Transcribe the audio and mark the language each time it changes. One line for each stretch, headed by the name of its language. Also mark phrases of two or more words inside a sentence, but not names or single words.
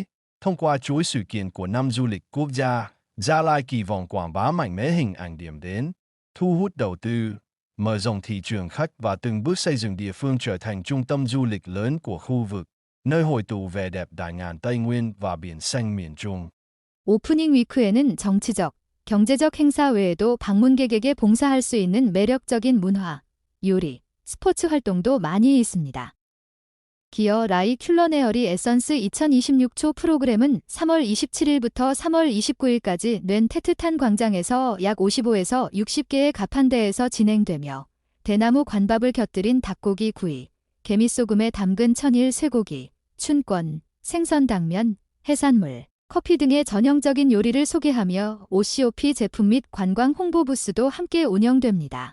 Vietnamese: Thông qua chuỗi sự kiện của năm du lịch quốc gia, Gia Lai kỳ vọng quảng bá mạnh mẽ hình ảnh điểm đến, thu hút đầu tư, mở rộng thị trường khách và từng bước xây dựng địa phương trở thành trung tâm du lịch lớn của khu vực, nơi hội tụ vẻ đẹp đại ngàn Tây Nguyên và biển xanh miền Trung.
Korean: 오프닝 위크에는 정치적, 경제적 행사 외에도 방문객에게 봉사할 수 있는 매력적인 문화, 요리, 스포츠 활동도 많이 있습니다. 기어 라이 큘러네어리 에선스 2026 초 프로그램은 3월 27일부터 3월 29일까지 는 테트탄 광장에서 약 55에서 60개의 가판대에서 진행되며 대나무 관밥을 곁들인 닭고기 구이, 개미소금에 담근 천일 쇠고기, 춘권, 생선당면, 해산물, 커피 등의 전형적인 요리를 소개하며 OCOP 제품 및 관광 홍보 부스도 함께 운영됩니다.